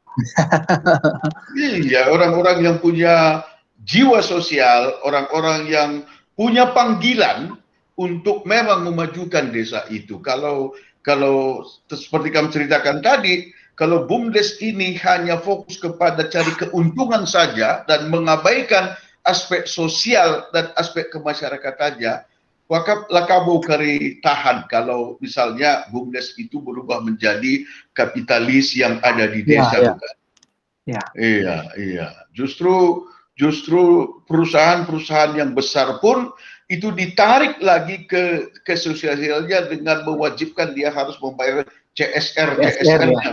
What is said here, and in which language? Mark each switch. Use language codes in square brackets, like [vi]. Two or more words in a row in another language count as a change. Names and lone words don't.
[id] Iya, orang-orang yang punya jiwa sosial, orang-orang yang punya panggilan untuk memang memajukan desa itu. Kalau seperti kamu ceritakan tadi, kalau BUMDes ini hanya fokus kepada cari keuntungan saja dan mengabaikan aspek sosial dan aspek kemasyarakatannya, maka [btx] lakabo kari tahan [id] kalau misalnya BUMDes itu berubah menjadi kapitalis yang ada di desa, bukan? Iya. Justru perusahaan-perusahaan yang besar pun itu ditarik lagi ke sosialnya dengan mewajibkan dia harus membayar CSR-nya.